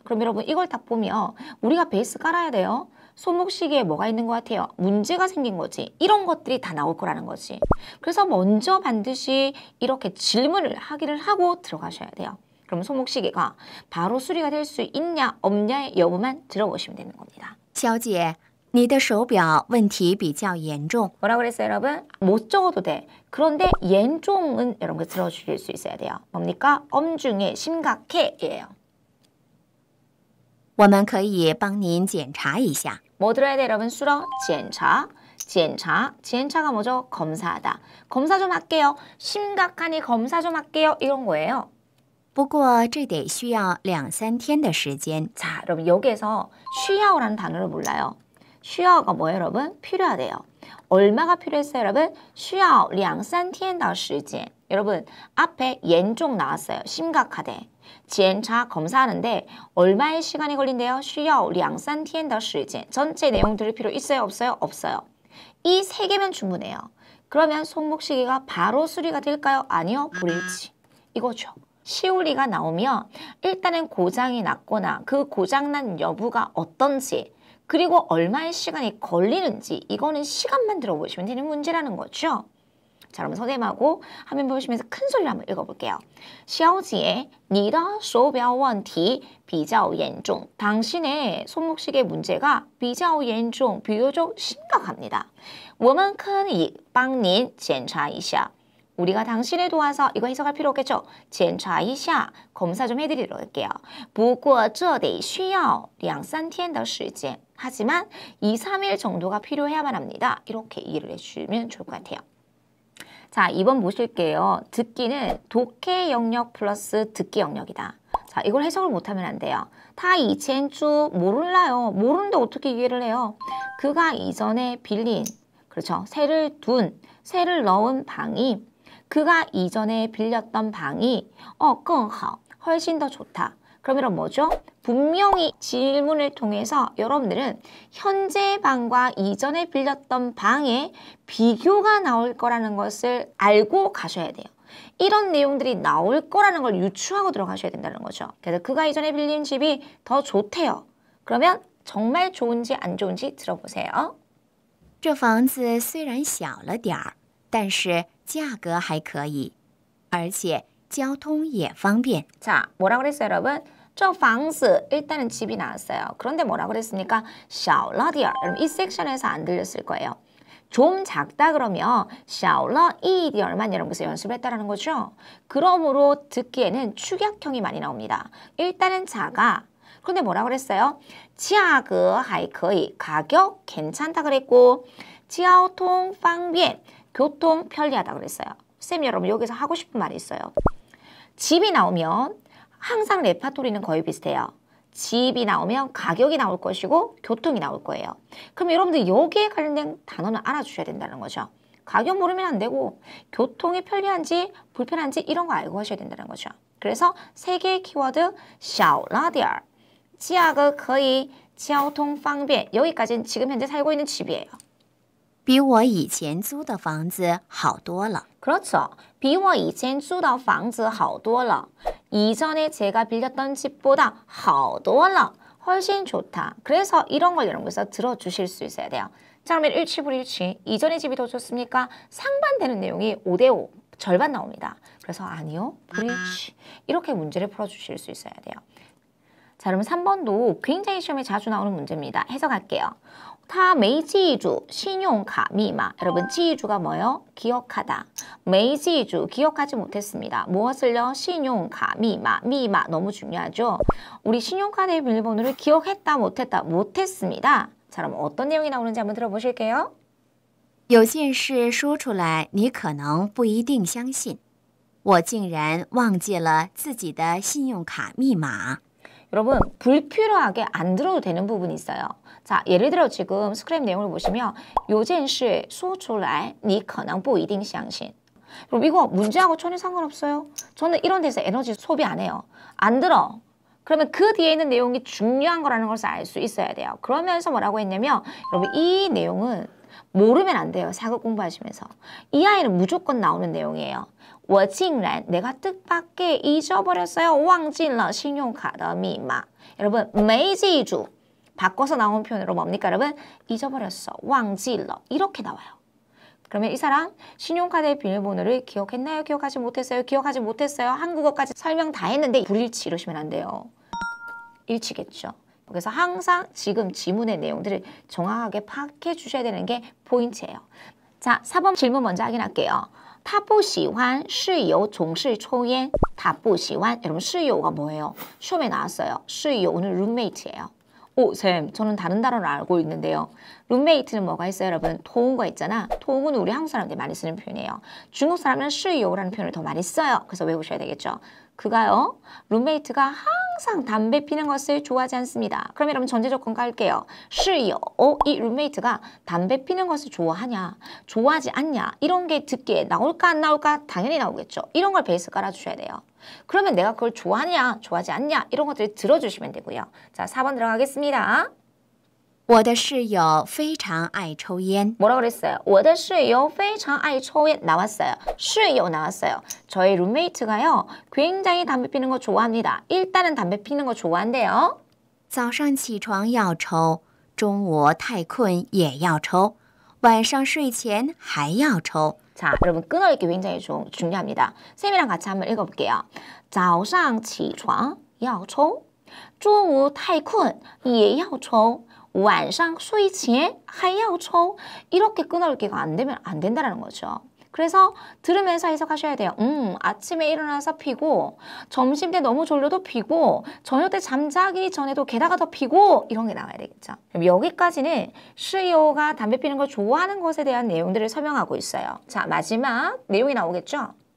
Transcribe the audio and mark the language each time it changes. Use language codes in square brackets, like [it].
[ko] 그럼 여러분 이걸 딱 보면 우리가 베이스 깔아야 돼요. 손목시계에 뭐가 있는 것 같아요? 문제가 생긴 거지. 이런 것들이 다 나올 거라는 거지. 그래서 먼저 반드시 이렇게 질문을 하기를 하고 들어가셔야 돼요. 그럼 손목시계가 바로 수리가 될 수 있냐 없냐의 여부만 들어보시면 되는 겁니다. [zh] 小姐你的手表问题比较严重 [ko] 뭐라고 그랬어요 여러분? 못 적어도 돼. 그런데严重은 여러분 들어주실 수 있어야 돼요. 뭡니까? 엄중해, 심각해 예요. [zh] 我们可以帮您检查一下 [ko] 뭐 들어야 돼 여러분? 수러, 检查. 检查.检查가 뭐죠? 검사하다. 검사 좀 할게요. 심각하니 검사 좀 할게요. 이런 거예요. [zh] 不过这得需要2-3天的时间 [ko] 자, 여러분 여기에서 쉬야오라는 단어를 몰라요. 쉬야오가 뭐예요, 여러분? 필요하대요. 얼마가 필요했어요, 여러분? [zh] 쉬야오 2-3天的时间. [ko] 여러분 앞에 严重 나왔어요. 심각하대. 检查 검사하는데 얼마의 시간이 걸린대요? [zh] 쉬야오 2-3天的时间. [ko] 전체 내용 들을 필요 있어요, 없어요? 없어요. 이 세 개면 충분해요. 그러면 손목시계가 바로 수리가 될까요? 아니요, 불일치. 이거죠. 시우리가 나오면 일단은 고장이 났거나 그 고장난 여부가 어떤지 그리고 얼마의 시간이 걸리는지 이거는 시간만 들어보시면 되는 문제라는 거죠. 자, 그러면 선생님하고 화면 보시면서 큰 소리로 한번 읽어볼게요. [zh] 小姐,你的手表问题比较严重. [ko] 당신의 손목시계 문제가 [zh] 比较严重, [ko] 비교적 심각합니다. [zh] 我们可以帮您检查一下. [ko] 우리가 당신을 도와서 이거 해석할 필요 없겠죠? [zh] 检查一下, [ko] 검사 좀 해드리도록 할게요. [zh] 不过这得需要2、3天的时间. [ko] 하지만 2, 3일 정도가 필요해야만 합니다. 이렇게 이해를 해주시면 좋을 것 같아요. 자, 2번 보실게요. 듣기는 독해 영역 플러스 듣기 영역이다. 자, 이걸 해석을 못하면 안 돼요. 타 이첸주 몰라요. 모르는데 어떻게 이해를 해요? 그가 이전에 빌린, 그렇죠. 새를 새를 넣은 방이, 그가 이전에 빌렸던 방이 更好, 훨씬 더 좋다. 그러면 뭐죠? 분명히 질문을 통해서 여러분들은 현재 방과 이전에 빌렸던 방의 비교가 나올 거라는 것을 알고 가셔야 돼요. 이런 내용들이 나올 거라는 걸 유추하고 들어가셔야 된다는 거죠. 그래서 그가 이전에 빌린 집이 더 좋대요. 그러면 정말 좋은지 안 좋은지 들어보세요. [zh] 这房子虽然小了点儿，但是价格还可以，而且交通也方便。 [ko] 자, 뭐라 그랬어요, 여러분? [zh] 这房子 [ko] 일단은 집이 나왔어요. 그런데 뭐라 그랬습니까? [zh] 小了点儿. [ko] 여러분 이 섹션에서 안 들렸을 거예요. 좀 작다 그러면 [zh] 小了一点 [ko] 만 여러분께서 연습을 했다라는 거죠. 그러므로 듣기에는 축약형이 많이 나옵니다. 일단은 작아. 그런데 뭐라 그랬어요? [zh] 价格还可以. [ko] 가격 괜찮다 그랬고 [zh] 交通方便. [ko] 교통 편리하다 그랬어요. 쌤 여러분 여기서 하고 싶은 말이 있어요. 집이 나오면 항상 레파토리는 거의 비슷해요. 집이 나오면 가격이 나올 것이고 교통이 나올 거예요. 그럼 여러분들 여기에 관련된 단어는 알아주셔야 된다는 거죠. 가격 모르면 안 되고 교통이 편리한지 불편한지 이런 거 알고 하셔야 된다는 거죠. 그래서 세 개의 키워드 [zh] 小了点儿, 价格可以, 交通方便 [ko] 여기까지는 지금 현재 살고 있는 집이에요. [zh] 比我以前租的房子好多了。 [ko] 그렇죠. [zh] 比我以前租的房子好多了. [ko] 이전에 제가 빌렸던 집보다 [zh] 好多了. [ko] 훨씬 좋다. 그래서 이런 걸 여러분께서 들어주실 수 있어야 돼요. 자, 그러면 일치불일치. 이전의 집이 더 좋습니까? 상반되는 내용이 5대5. 절반 나옵니다. 그래서 아니요. 불일치. 이렇게 문제를 풀어주실 수 있어야 돼요. 자, 그럼 3번도 굉장히 시험에 자주 나오는 문제입니다. 해석할게요. [zh] 他没记住信用卡密码. [ko] 여러분, 记住가 뭐예요? 기억하다. [zh] 没记住, [ko] 기억하지 못했습니다. 무엇을요? [zh] 信用卡密码. [ko] 미마 너무 중요하죠. 우리 신용카드의 비밀번호를 기억했다, 못했다, 못했습니다. 자, 그럼 어떤 내용이 나오는지 한번 들어보실게요. [zh] 有件事说出来，你可能不一定相信。我竟然忘记了自己的信用卡密码。 [ko] 여러분, 불필요하게 안 들어도 되는 부분이 있어요. 자, 예를 들어 지금 스크랩 내용을 보시면 [zh] 有件事说出来你可能不一定相信. [ko] 그럼 이거 문제하고 전혀 상관없어요. 저는 이런 데서 에너지 소비 안 해요. 안 들어. 그러면 그 뒤에 있는 내용이 중요한 거라는 것을 알 수 있어야 돼요. 그러면서 뭐라고 했냐면 여러분 이 내용은 모르면 안 돼요. 사극 공부하시면서. 이 아이는 무조건 나오는 내용이에요. [zh] 我竟然 [ko] 내가 뜻밖의 잊어버렸어요. [zh] 忘记了信用卡的密码. [ko] 여러분 没记住 바꿔서 나온 표현으로 뭡니까 여러분? 잊어버렸어. [zh] 忘记了 [ko] 이렇게 나와요. 그러면 이 사람 신용카드의 비밀번호를 기억했나요? 기억하지 못했어요? 기억하지 못했어요? 한국어까지 설명 다 했는데 불일치 이러시면 안 돼요. 일치겠죠. 그래서 항상 지금 지문의 내용들을 정확하게 파악해 주셔야 되는 게 포인트예요. 자, 4번 질문 먼저 확인할게요. [zh] 他不喜欢室友总是抽烟. 他不喜欢. [ko] 여러분室友가 뭐예요? 시험에 나왔어요. 室友 오늘 룸메이트예요. 오, 쌤, 저는 다른 단어를 알고 있는데요. 룸메이트는 뭐가 있어요, 여러분? 토웅거 있잖아. 토웅은 우리 한국 사람들이 많이 쓰는 표현이에요. 중국 사람은 室友라는 표현을 더 많이 써요. 그래서 외우셔야 되겠죠. 그가요, 룸메이트가 항상 담배 피는 것을 좋아하지 않습니다. 그럼 여러분 전제 조건 깔게요. 室友, 이 룸메이트가 담배 피는 것을 좋아하냐, 좋아하지 않냐, 이런 게 듣기에 나올까 안 나올까? 당연히 나오겠죠. 이런 걸 베이스 깔아주셔야 돼요. 그러면 내가 그걸 좋아하냐, 좋아하지 않냐, 이런 것들을 들어주시면 되고요. 자, 4번 들어가겠습니다. [zh] 我的室友非常爱抽烟。 [ko] 뭐라 그랬어요? [zh] 我的室友非常爱抽烟 나왔어요. [ko] 室友 나왔어요. 저희 룸메이트가요. 굉장히 담배 피는 거 좋아합니다. 일단은 담배 피는 거 좋아한대요. [zh] 早上起床要抽，中午太困也要抽，晚上睡前还要抽。 [ko] 자, 여러분 끊어읽기 굉장히 중요합니다. 쌤이랑 같이 한번 읽어볼게요. [zh] 早上起床要抽中午太困也要抽晚上睡前还要抽 [ko] 이렇게 끊어읽기가 안 되면 안 된다는 거죠. 그래서 들으면서 해석하셔야 돼요. 아침에 일어나서 피고 점심 때 너무 졸려도 피고 저녁 때 잠자기 전에도 게다가 더 피고 이런 게 나와야 되겠죠. 그럼 여기까지는 시오가 담배 피는 걸 좋아하는 것에 대한 내용들을 설명하고 있어요. 자, 마지막 내용이 나오겠죠.